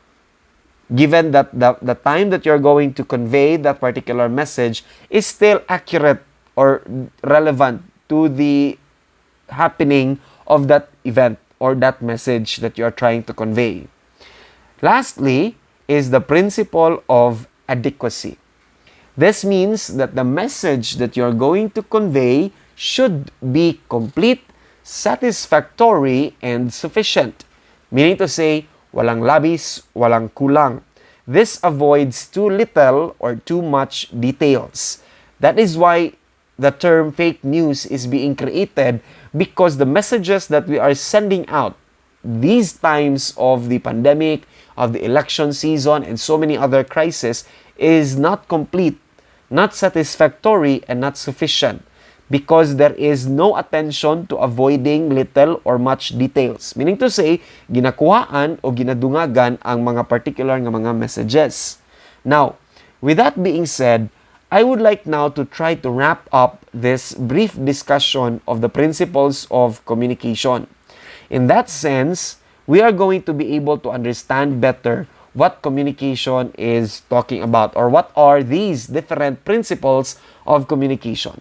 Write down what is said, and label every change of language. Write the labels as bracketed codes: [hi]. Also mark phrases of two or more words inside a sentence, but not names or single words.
[en] Given that the time that you're going to convey that particular message is still accurate or relevant to the happening of that event or that message that you're trying to convey. Lastly is the principle of adequacy. This means that the message that you're going to convey should be complete, satisfactory, and sufficient. Meaning to say, [tl] walang labis, walang kulang. [en] This avoids too little or too much details. That is why the term fake news is being created, because the messages that we are sending out these times of the pandemic, of the election season, and so many other crises is not complete, not satisfactory, and not sufficient because there is no attention to avoiding little or much details. Meaning to say, [hil] ginakuhaan o ginadungagan ang mga particular nga mga messages. [en] Now, with that being said, I would like now to try to wrap up this brief discussion of the principles of communication. In that sense, we are going to be able to understand better what communication is talking about or what are these different principles of communication.